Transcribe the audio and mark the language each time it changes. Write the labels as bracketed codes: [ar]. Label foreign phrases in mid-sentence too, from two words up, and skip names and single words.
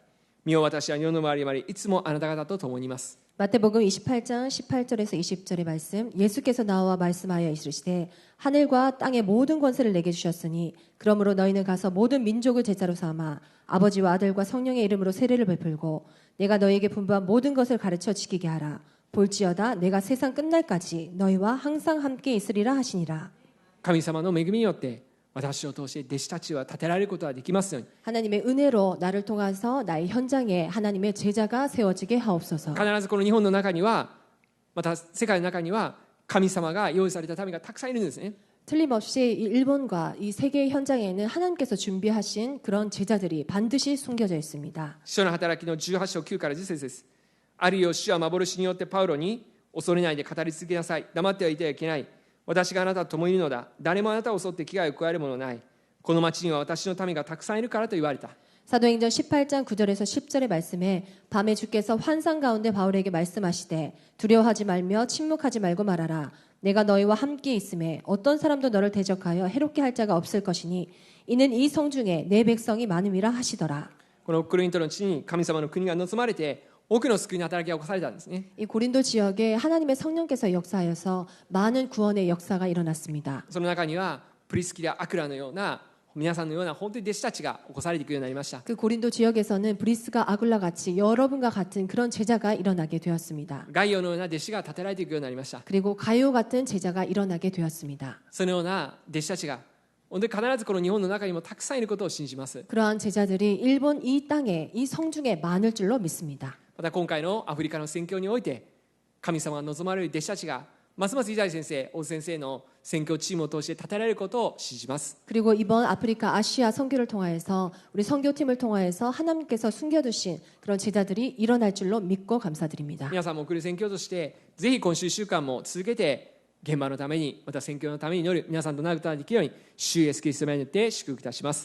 [ja] 見よ私は世の周りまでいつもあなた方と共にいます。 [ko] 마태복음 28장 18절에서 20절의 말씀, 예수께서 나와 말씀하여 이르시되 하늘과 땅의 모든 권세를 내게 주셨으니 그러므로 너희는 가서 모든 민족을 제자로 삼아 아버지와 아들과 성령의 이름으로 세례를 베풀고 내가 너희에게 분부한 모든 것을 가르쳐 지키게 하라. 볼지어다 내가 세상 끝날까지 너희와 항상 함께 있으리라 하시니라. [ja] 神様の恵みによって私を通して弟子たちは立てられることができますように。 [ko] 하나님의 은혜로 나를 통해서 나의 현장에 하나님의 제자가 세워지게 하옵소서. [ja] 必ずこの日本の中にはまた世界の中には神様が用意された民がたくさんいるんですね。 [ko] 틀림없이 이 일본과 이 세계의 현장에는 하나님께서 준비하신 그런 제자들이 반드시 숨겨져 있습니다. [ja] 使徒の働きの18章9から10節です。あるよ主は幻によってパウロに恐れないで語り続けなさい。黙ってはいてはいけない。私があなたと共にいるのだ。誰もあなたを襲って危害を加えるものない。この町には私の民がたくさんいるからと言われた。 [ko] 사도행전 18장 9절에서 10절의 말씀에 밤에 주께서 환상 가운데 바울에게 말씀하시되 두려워하지 말며 침묵하지 말고 말하라. 내가 너희와 함께 있음에 어떤 사람도 너를 대적하여 해롭게 할 자가 없을 것이니 이는 이 성 중에 내 백성이 많음이라 하시더라. [ja] このコリントの地に神様の国が望まれて多くの救いの働きが起こされたんですね。 [ko] 이 고린도 지역에 하나님의 성령께서 역사하여서 많은 구원의 역사가 일어났습니다. [ja] その中にはプリスキラ、アクラのような皆さんのような本当に弟子たちが起こされていくようになりました。 [ko] 그 고린도 지역에서는 브리스가 아굴라 같이 여러분과 같은 그런 제자가 일어나게 되었습니다. [ja] ガイオのような弟子が立てられていくようになりました。 [ko] 그리고 가요 같은 제자가 일어나게 되었습니다. [ja] そのような弟子たちが本当に必ずこの日本の中にもたくさんいることを信じます。 [ko] 그러한 제자들이 일본 이 땅에 이 성 중에 많을 줄로 믿습니다. [ja] また今回のアフリカの宣教において神様が望まれる弟子たちがますますイザヤ先生、大津先生の宣教チームを通して立てられることを信じます。 [ko] 그리고 이번 아프리카 아시아 선교를 통하여서 우리 선교팀을 통하여서 하나님께서 숨겨두신 그런 제자들이 일어날 줄로 믿고 감사드립니다. [ja] 皆さんも送る宣教としてぜひ今週1週間も続けて現場のためにまた宣教のために祈る皆さんとなることができるように主イエスキリストの名によって祝福いたします。